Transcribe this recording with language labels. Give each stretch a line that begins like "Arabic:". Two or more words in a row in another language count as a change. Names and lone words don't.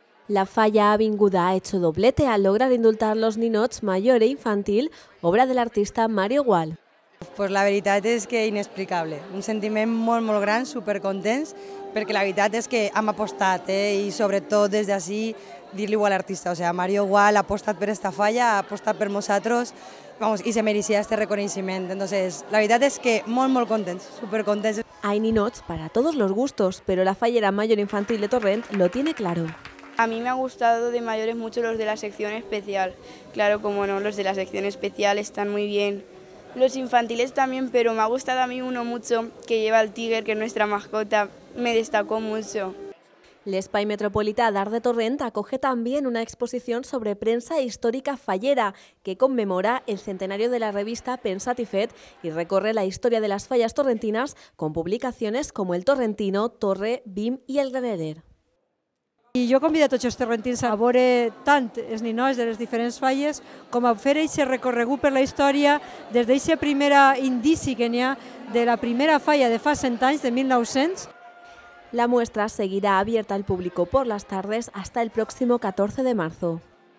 Spanish: La Falla Avinguda ha hecho doblete al lograr indultar los ninots mayor e infantil, obra del artista Mario Gual.
Catalan: Pues la veritat és que inexplicable, un sentiment molt gran, supercontents, perquè la veritat és que hem apostat i sobretot des d'ací dir-li a l'artista,
Spanish: o sea,
Catalan: Mario Gual ha apostat per esta falla, ha apostat per nosaltres,
Spanish: vamos, y se merecía este reconocimiento. Entonces, la verdad es que muy contents, súper contentos. Hay ninots para todos los gustos, pero la fallera mayor infantil de Torrent lo tiene claro. A mí me ha gustado de mayores mucho los de la sección especial. Claro, como no, los de la sección especial están muy bien. Los infantiles también, pero me ha gustado a mí uno mucho que lleva el tigre, que es nuestra mascota, me destacó mucho. L'Espai Metropolità d'Art de Torrent acoge también una exposición sobre prensa histórica fallera que conmemora el centenario de la revista Pensat i Fet y recorre la historia de las fallas torrentinas con publicaciones como El Torrentino, Torre, BIM y El Granerer.
Catalan: I jo convido a tots els torrentins a veure tant els ninots de les diferents falles com a fer aquest recorregut per la història des d'aquest primer indici que n'hi ha de la primera falla de fa 100 anys, de 1900.
Spanish: La muestra seguirá abierta al público por las tardes hasta el próximo 14 de marzo.